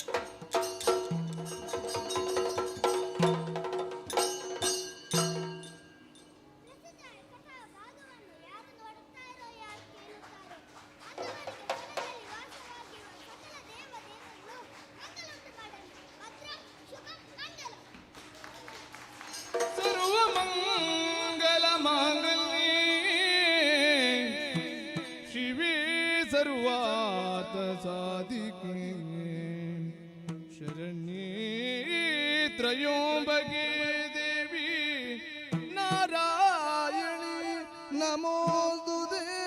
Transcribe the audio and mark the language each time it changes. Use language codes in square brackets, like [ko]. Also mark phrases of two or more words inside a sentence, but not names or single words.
[kn] ಪ್ರಸಿದ್ಧ ಕಥಾ ಭಾಗವನ್ನು ಯಾರು ನೋಡುತ್ತಾರೋ, ಯಾರು ಕೇಳುತ್ತಾರೋ ಅಂಥವರಿಗೆ ಮನದಲ್ಲಿ ವಾಸವಾಗಿರುವ ಸಕಲ ದೇವದೇವರನ್ನು ಮಂಗಲುಂಟು ಮಾಡಲಿ. [sa] ಭದ್ರಂ ಶುಭಂ ಮಂಗಲಂ. ಸರ್ವ ಮಂಗಲ ಮಾಂಗಲ್ಯೆ ಶಿವೇ ಸರ್ವಾರ್ಥ ಸಾಧಿಕೆ ಶರಣ್ಯೇ ತ್ರಯೋಂಬಕೆ ದೇವಿ ನಾರಾಯಣಿ ನಮೋಸ್ತುತೇ.